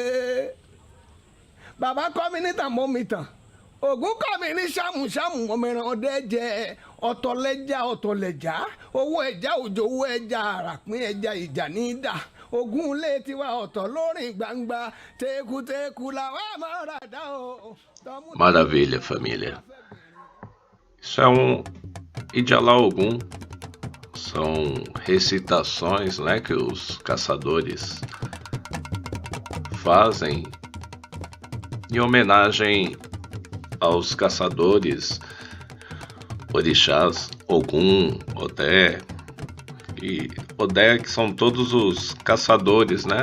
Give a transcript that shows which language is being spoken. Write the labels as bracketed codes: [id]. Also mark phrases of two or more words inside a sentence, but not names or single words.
[yo] bàbá kọ́ mi níta mo mi tàn ògún kọ́ mi ní ṣàmùṣàmù ọmọ ẹran ọdẹ jẹ ọ̀tọ̀lẹ́jà ọ̀tọ̀lẹ́jà owó ẹja òjò owó ẹja àràpín ẹja ìjà ní í dà ògún ilé tiwa ọ̀tọ̀ lórin gbangba tekuteku làwọn máa rà dá o. [pt] Maravilha, família. Isso é Ijala Ogum. São recitações, né, que os caçadores fazem em homenagem aos caçadores, orixás, Ogum, Odé e Odé, que são todos os caçadores, né?